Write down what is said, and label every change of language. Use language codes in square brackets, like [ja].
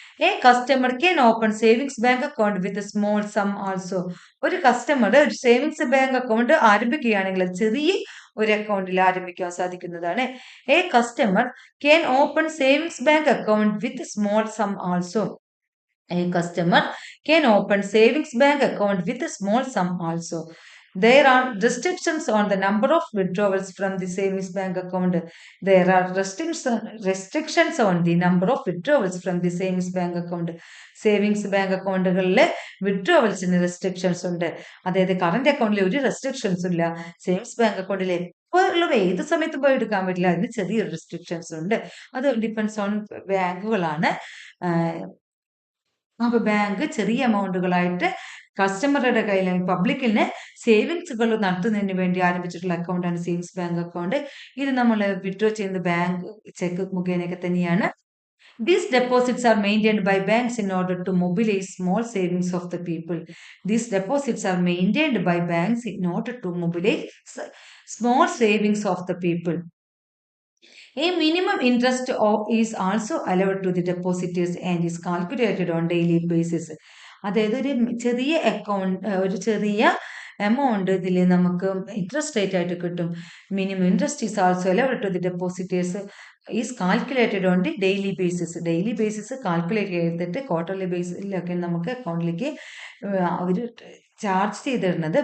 [en] A customer can open savings bank account with small sum also. [ml] ഒരു customer ഒരു savings bank account ആരംഭിക്കുകയാണെങ്കിൽ അത് ചെറിയ ഒരു അക്കൗണ്ടിൽ ആരംഭിക്കാൻ സാധിക്കുന്നതാണ്. [en] A customer can open savings bank account with small sum also. A customer can open savings bank account with a small sum also. There are restrictions on the number of withdrawals from the savings bank account. There are restrictions on the number of withdrawals from the savings bank account. [ml] Savings bank അക്കൗണ്ടുകളിലെ വിഡ്രോവൽസിന് restrictions ഉണ്ട്. അതായത് current അക്കൗണ്ടിൽ ഒരു റെസ്ട്രിക്ഷൻസും ഇല്ല. Savings bank അക്കൗണ്ടിൽ എപ്പോഴും ഏത് സമയത്തും പോയി എടുക്കാൻ പറ്റില്ല. അതിന് ചെറിയൊരു റെസ്ട്രിക്ഷൻസ് ഉണ്ട്. അത് ഡിപ്പെൻസ് ഓൺ ബാങ്കുകളാണ്. അപ്പൊ ബാങ്ക് ചെറിയ എമൗണ്ടുകളായിട്ട് കസ്റ്റമറുടെ കയ്യിൽ പബ്ലിക്കിന് സേവിങ്സുകൾ നടത്തുന്നതിന് വേണ്ടി ആരംഭിച്ചിട്ടുള്ള അക്കൗണ്ടാണ് സേവിങ്സ് ബാങ്ക് അക്കൗണ്ട്. ഇത് നമ്മൾ വിഡ്രോ ചെയ്യുന്ന ബാങ്ക് ചെക്ക് മുഖേനയൊക്കെ തന്നെയാണ്. [en] These deposits are maintained by banks in order to mobilize small savings of the people. These deposits are maintained by banks in order to mobilize small savings of the people. A minimum interest is also allowed to the depositors and is calculated on daily basis. [ml] അതായത് ഒരു ചെറിയ account, ഒരു ചെറിയ amount ഇതിൽ നമുക്ക് interest rate ആയിട്ട് കിട്ടും. [en] Minimum interest is also allowed to the depositors is calculated on the daily basis. [ml] Daily basis calculate ചെയ്തിട്ട് ക്വാർട്ടർലി ബേസിലൊക്കെ നമുക്ക് അക്കൗണ്ടിലേക്ക് അവർ ചാർജ് ചെയ്തിരുന്നത്.